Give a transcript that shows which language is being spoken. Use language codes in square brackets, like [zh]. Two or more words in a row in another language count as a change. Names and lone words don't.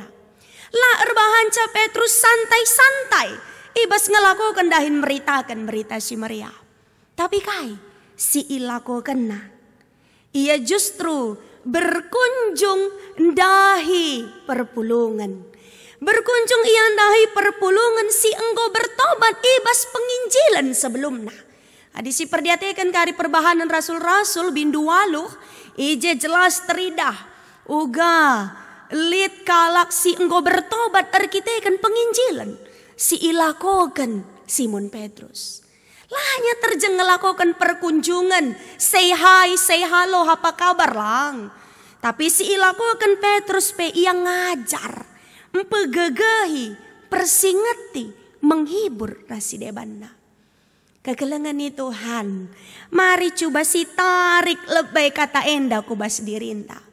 [btx] La erbahanca Petrus santai-santai ibas ngelakokan dahin meritakan berita si Maria. Tapi kai si ilakokan na. Ia justru berkunjung dahi perpulungan. Berkunjung ia dahi perpulungan si engkau bertobat ibas penginjilan sebelumnya. Adisi perdiatekan kari perbahanan rasul-rasul bindu waluh ije jelas teridah uga lit kalak si engkau bertobat arkitekan penginjilan si ilakokan Simon Petrus. Lah hanya terjeng ngelakokan perkunjungan, [en] say hi, say hello, [id] apa kabar lang. [btx] Tapi si ilakokan Petrus pe ia ngajar, empegegehi, persingeti, menghibur rasi debanna. Kegelengan Tuhan, mari coba si tarik lebay kata enda kubas dirinta.